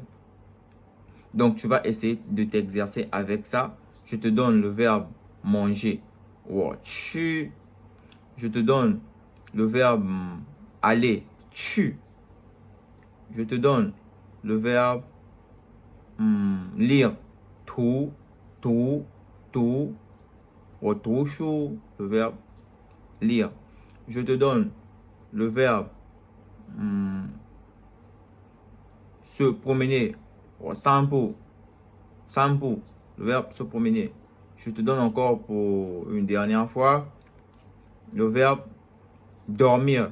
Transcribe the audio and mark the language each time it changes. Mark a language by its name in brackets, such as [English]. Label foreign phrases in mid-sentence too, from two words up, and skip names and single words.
[French] Donc, tu vas essayer de t'exercer avec ça. Je te donne le verbe manger. [Chinese] 我吃. [French] Je te donne le verbe aller. [Chinese] 去. [French] Je te donne le verbe lire. [Chinese] 读. 我读书. [French] Le verbe lire. Je te donne le verbe se promener. [Chinese] 我散步. [French] Le verbe se promener. Je te donne encore pour une dernière fois le verbe dormir.